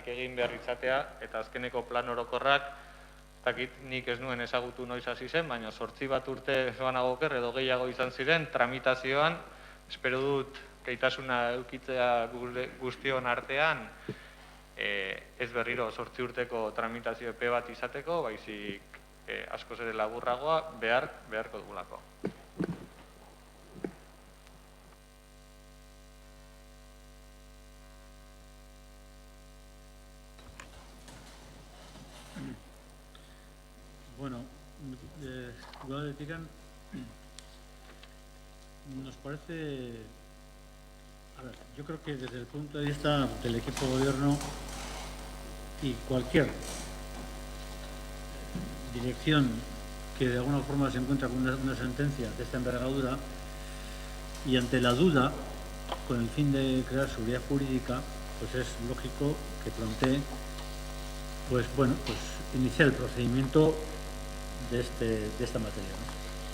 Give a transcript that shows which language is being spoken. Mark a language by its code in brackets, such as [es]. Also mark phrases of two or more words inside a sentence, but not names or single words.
[eu] egin behar izatea, eta azkeneko plan orokorrak, nik ez nuen ezagutu noiz hasi zen, baina 8 bat urte joanago oker edo gehiago izan ziren tramitazioan, espero dut gaitasuna edukitzea guztion artean, ez berriro 8 urteko tramitazio epe bat izateko, baizik askoz ere laburragoa beharko dugulako. [es] Bueno, Udal de Tiran nos parece, a ver, yo creo que desde el punto de vista del equipo de gobierno y cualquier dirección que de alguna forma se encuentra con una sentencia de esta envergadura y ante la duda, con el fin de crear seguridad jurídica, pues es lógico que plantee, pues bueno, pues iniciar el procedimiento de esta materia, ¿no?